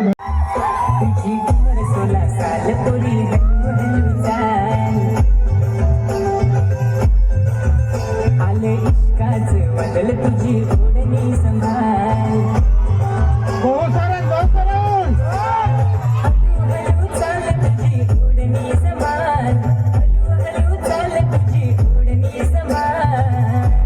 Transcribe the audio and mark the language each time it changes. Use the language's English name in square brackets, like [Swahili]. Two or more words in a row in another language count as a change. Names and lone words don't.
[Marathi] तुझी उम्र 16 साल तोरी आले इश्काच बदल तुझी ओढणी संभाळ [Gujarati] બહુ સરસ બહુ સરસ. [Marathi] हळू चाल तुझी ओढणी संभाळ हळू चाल तुझी ओढणी संभाळ